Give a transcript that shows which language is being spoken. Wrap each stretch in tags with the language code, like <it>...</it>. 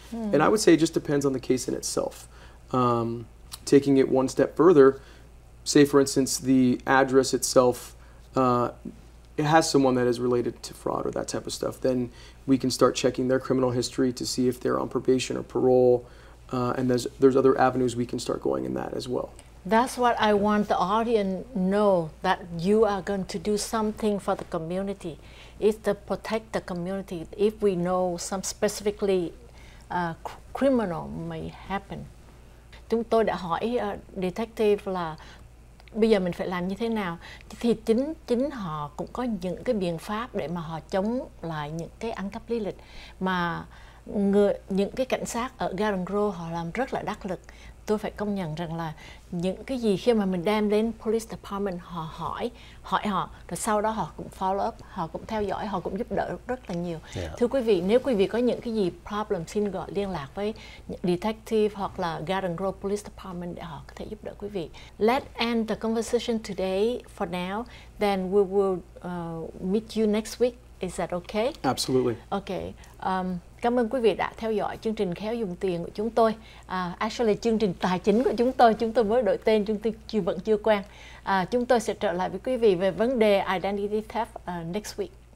<en>And I would say it just depends on the case in itself. Taking it one step further, say for instance the address itself it has someone that is related to fraud or that type of stuff, then we can start checking their criminal history to see if they're on probation or parole, and there's other avenues we can start going in that as well. That's what I want the audience know, that you are going to do something for the community. It's to protect the community if we know some specifically criminal may happen.</en> <vi>Chúng tôi đã hỏi detective là bây giờ mình phải làm như thế nào, thì chính họ cũng có những cái biện pháp để mà họ chống lại những cái ăn cắp lý lịch mà những cái cảnh sát ở Garden Grove họ làm rất là đắc lực. Tôi phải công nhận rằng là những cái gì khi mà mình đem đến Police Department, họ hỏi họ, rồi sau đó họ cũng follow up, họ cũng theo dõi, họ cũng giúp đỡ rất là nhiều. Thưa quý vị, nếu quý vị có những cái gì problem, xin gọi liên lạc với detective hoặc là Garden Grove Police Department để họ có thể giúp đỡ quý vị.</vi> <en>Let's end the conversation today for now, then we will meet you next week. Is that okay? Absolutely. Okay.</en> <vi>Cảm ơn quý vị đã theo dõi chương trình Khéo Dùng Tiền của chúng tôi. Actually, chương trình tài chính của chúng tôi mới đổi tên, chúng tôi vẫn chưa quen. Chúng tôi sẽ trở lại với quý vị về vấn đề</vi> <en>identity theft next week.</en>